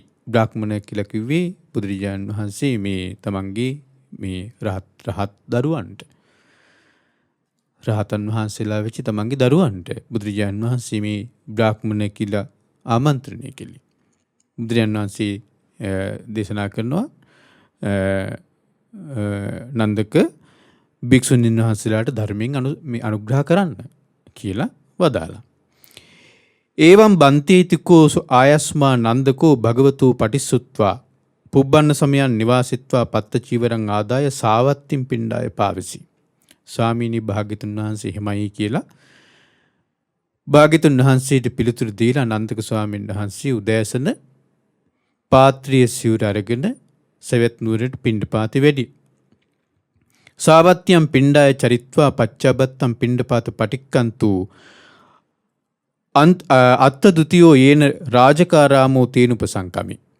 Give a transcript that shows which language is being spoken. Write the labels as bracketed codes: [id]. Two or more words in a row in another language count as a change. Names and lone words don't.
[si] බ්‍රාහ්මණ කියලා කිව්වේ බුදුරජාණන් වහන්සේ මේ තමන්ගේ මේ රහත් දරුවන්ට රහතන් වහන්සේලා වෙච්ච තමන්ගේ දරුවන්ට බුදුරජාණන් වහන්සේ මේ බ්‍රාහ්මණ කියලා ආමන්ත්‍රණය කළේ. බුදුරජාණන් වහන්සේ දේශනා කරනවා නන්දක භික්ෂුණීන් වහන්සේලාට ධර්මයෙන් අනුග්‍රහ කරන්න කියලා වදාලා. [pi] ඒවම් බන්තේතිකෝ ආයස්මා නන්දකෝ භගවතෝ පටිස්සුත්වා පුබ්බන්න සමයන් නිවාසිත්වා පත්ත චීවරං ආදාය සාවත්තින් පිණ්ඩාය පාවසි. [si] ස්වාමීනි භාග්‍යතුන් වහන්සේ එහෙමයි කියලා භාග්‍යතුන් වහන්සේට පිළිතුරු දීලා නන්දක ස්වාමීන් වහන්සේ උදෑසන පාත්‍රිය සිවුර අරගෙන සවැත් නුවරට පිණ්ඩපාතේ වැඩි. [pi] සාවත්තියම් පිණ්ඩාය චරිත්වා පච්චබත්තම් පිණ්ඩපාත පටික්කන්තු අත්ත දුතියෝ යේන රාජකාරාමෝ තේනුපසංකමි.